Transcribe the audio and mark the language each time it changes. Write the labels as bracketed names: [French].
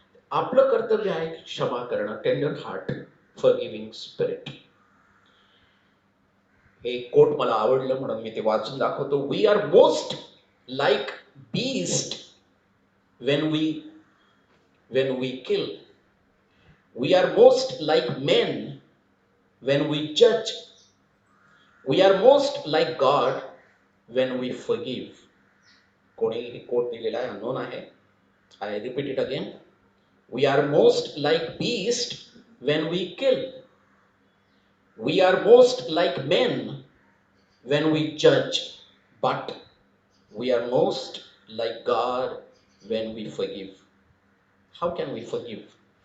[Marathi] आपलं कर्तव्य आहे क्षमा करणं, टेंडर हार्ट, फॉरगिव्हिंग स्पिरिट. हे कोट मला आवडलं म्हणून मी ते वाचून दाखवतो. [English] We are most like beast when we kill. We are most like men when we judge. We are most like God when we forgive. [Marathi] कोणी हे कोट दिलेला आहे, अननोन आहे. [English] I repeat it again. We are most like beast when we kill. We are most like men when we judge. But we are most like God when we forgive. How can we forgive?